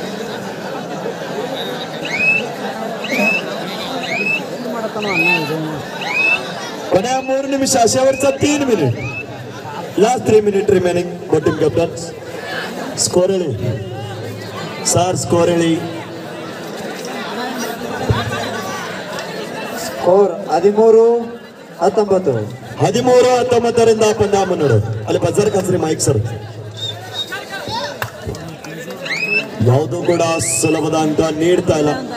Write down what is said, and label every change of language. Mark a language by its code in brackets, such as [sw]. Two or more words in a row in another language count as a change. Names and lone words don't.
[kn] ಕೊನೆಯ 3 ನಿಮಿಷ, [mr] शेवटचा 3 मिनिट, [en] last 3 minute remaining. team captain [kn] ಸ್ಕೋರ್ ಹೇಳಿ ಸರ್, ಸ್ಕೋರ್ ಹೇಳಿ ಸ್ಕೋರ್ 13-19. 13-19ರಿಂದ ಪಂದ್ಯ ಮುನ್ನಡೆ. ಅಲ್ಲಿ ಬಜರ್ ಕಸ್ರಿ ಮೈಕ್ ಸರ್. ಯಾವುದು ಕೂಡ ಸುಲಭದ ಅಂಕ ನೀಡ್ತಾ ಇಲ್ಲ.